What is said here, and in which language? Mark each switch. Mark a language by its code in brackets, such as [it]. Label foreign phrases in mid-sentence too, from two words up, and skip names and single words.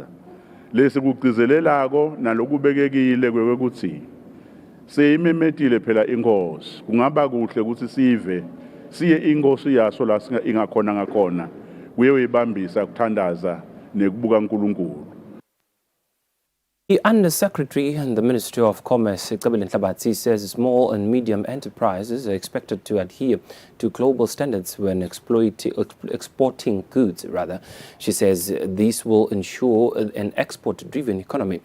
[ss] Lesi kugcizelelako nalokubekekile kwekuthi seyimemetile phela inkosi. Kungaba kuhle ukuthi siye inkosi yaso la ingakhona ngakhona kuyoyibambisa kuthandaza nekubuka uNkulunkulu. [en] The Undersecretary in the Ministry of Commerce, Bulletin, says small and medium enterprises are expected to adhere to global standards when exporting goods. She says this will ensure an export-driven economy.